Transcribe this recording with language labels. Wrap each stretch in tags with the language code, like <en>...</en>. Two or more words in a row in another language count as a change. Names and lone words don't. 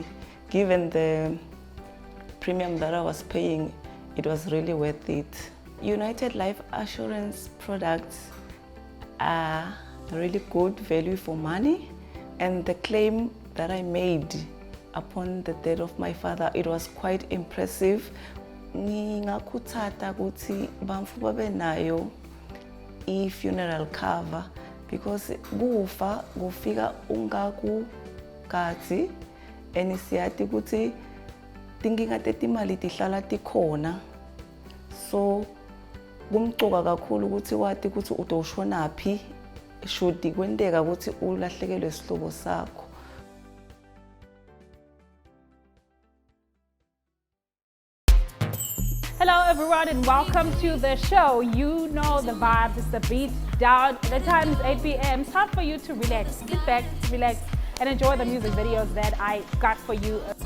<en>Given the premium that I was paying, it was really worth it. United Life Assurance products are really good value for money, and the claim that I made upon the death of my father, it was quite impressive.</en> <ss>Ngingakhuthata ukuthi bamfu babe nayo i-</ss> <en>funeral cover</en> <ss>because kufa kufika ungakugadi and siyati ukuthi tinkinga tetimali tihlala tikhona, so kumcoka kakhulu ukuthi wathi ukuthi utoshonaphi should kwenteka ukuthi ulahlekelwe isihlobo sakho.</ss> <en>Hello everyone and welcome to the show. You know the vibes, it's the beat down. The time is 8 p.m. It's time for you to relax, sit back, relax, and enjoy the music videos that I got for you.</en>